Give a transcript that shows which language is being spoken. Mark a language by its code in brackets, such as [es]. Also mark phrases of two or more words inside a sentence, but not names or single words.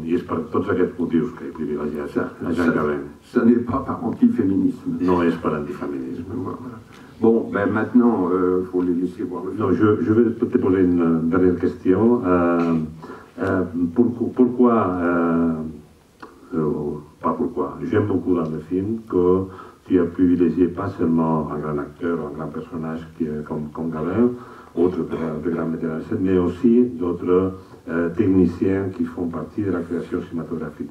[ca] I és per tots aquests motius que he privilegiat a Jean Gabin. [fr] Ça n'est pas par antiféminisme. [ca] No és per antifeminisme. [fr] Bon, ben maintenant, il faut les laisser voir le film. Non, je vais te poser une dernière question. Pas pourquoi, j'aime beaucoup dans le film que tu as privilégié pas seulement un grand acteur, un grand personnage comme Gabin, autre de grands metteurs en scène, mais aussi d'autres techniciens qui font partie de la création cinématographique.